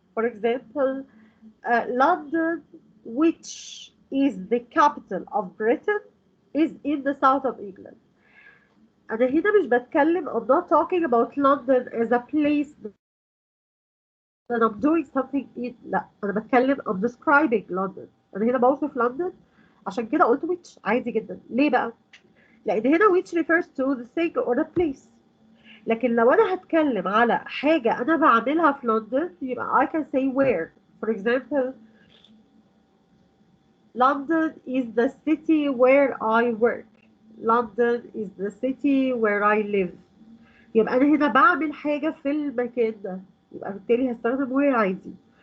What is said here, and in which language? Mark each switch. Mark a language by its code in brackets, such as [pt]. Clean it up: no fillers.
[en] For example, London, which is the capital of Britain, is in the south of England. [ar] أنا هنا مش بتكلم [en] I'm not talking about London as a place that I'm doing something in. [ar] لا أنا بتكلم [en] I'm describing London. [ar] أنا هنا بوصف لندن عشان كده قلت which عادي جدا. ليه بقى؟ لأن هنا [en] which refers to the thing or the place. [ar] لكن لو أنا هتكلم على حاجة أنا بعملها في لندن يبقى [en] I can say where. For example, London is the city where I work. London is the city where I live. [ar] يبقى أنا هنا بعمل حاجة في المكان ده يبقى بالتالي هستخدم where عادي.